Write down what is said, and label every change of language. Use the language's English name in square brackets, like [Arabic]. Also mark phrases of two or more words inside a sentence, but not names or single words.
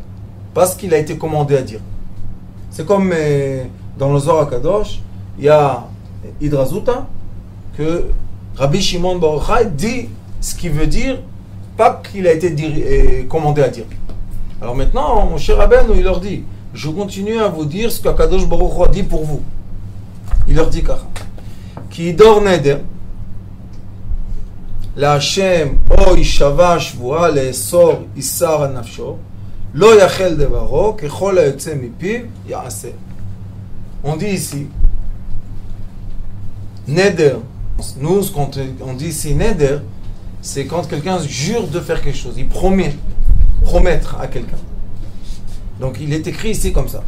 [French] Parce qu'il a été commandé à dire. C'est comme dans le Zohar HaKadosh, il y a Hidrazuta, que Rabbi Shimon Bar Yochai dit ce qui veut dire, pas qu'il a été commandé à dire. Alors maintenant, Moshe Rabbeinu, il leur dit, je continue à vous dire ce qu' [Hebrew] הקדוש ברוך הוא [French] a dit pour vous. Il leur dit [Hebrew] כך. כי ידור נדר, לה, או השבע שבועה, לאסור אסר על נפשו, לא יחל דברו, ככל היצא מפיו, יעשה. [French] On dit ici, neder. Nous, quand on dit ici neder, c'est quand quelqu'un jure de faire quelque chose. Il promettre à quelqu'un. Donc il est écrit ici comme ça.